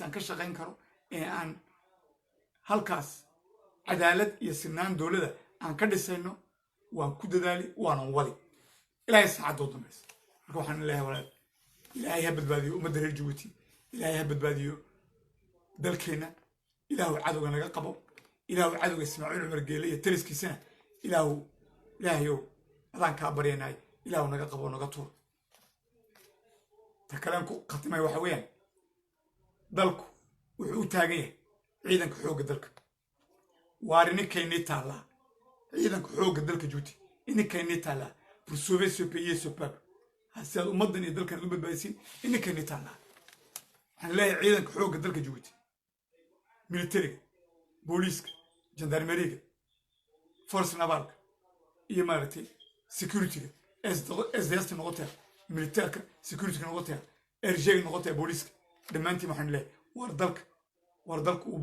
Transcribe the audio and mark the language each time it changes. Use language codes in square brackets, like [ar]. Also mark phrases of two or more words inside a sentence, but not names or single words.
[so] aan ka shaqayn karo ee aan halkaas cadaalad iyo sinaan dowladda aan ka dhisayno waan ku dadaali waanan wadi ilaahay saacadda u dambaysa marka waxaan leeyahay walaal ilaahay ha badbaadiyo ummadda reer jabuuti ilaahay ha badbaadiyo dalkeenna ilaahu cadowga naga qabo ilaahu cadowga ismaaciil cumar geele iyo taliskiisana ilaahayow adaan kaa baryanay ilaahu naga qabo naga tuur ta kaleen ku khatimay waxa weeyaan dalku wuxuu u taagan yahay ciidanka xoogga dalka waar ninkaynii taallaa ciidanka xoogga dalka Djibouti ninkaynii taallaa [fr] pour sauver ce pays et ce peuple [so] si aad ummaddan iyo dalkan u badbaadisiin ninkaynii taallaa waxaan leeyahay ciidanka xoogga dalka Djibouti militariga booliiska gendarmeriga force navalka iyo maaragtay securityga SDS noqotay militaarka securityga noqotay RG noqotay booliiska dhammaantiin waxaan leeyahay war dalka